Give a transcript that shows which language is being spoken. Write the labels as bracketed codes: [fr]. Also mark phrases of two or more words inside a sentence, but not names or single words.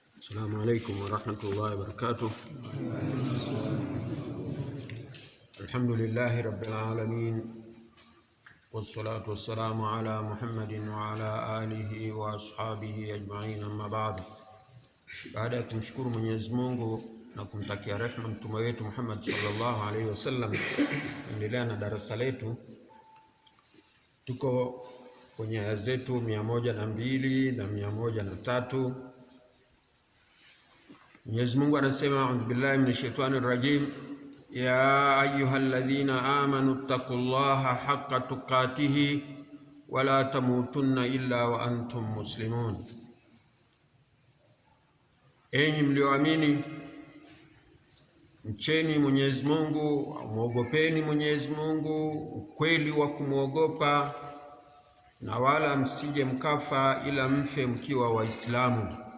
[ar] السلام عليكم ورحمة الله وبركاته. الحمد لله رب العالمين، والصلاة والسلام على محمد وعلى آله وأصحابه أجمعين، أما بعد. [sw] Baada ya kumshukuru Mwenyezi Mungu na kumtakia rehema mtume wetu Muhammad [ar] صلى الله عليه وسلم, [sw] endelea na darasa letu. Tuko kwenye aya zetu 102 na 103. Mwenyezi Mungu anasema, [ar] أعوذ بالله من الشيطان الرجيم، يا أيها الذين آمنوا اتقوا الله حق تقاته ولا تموتن إلا وأنتم مسلمون. [sw] Enyi mlioamini, mcheni Mwenyezi Mungu, muogopeni Mwenyezi Mungu ukweli wa kumwogopa, na wala msije mkafa ila mfe mkiwa Waislamu.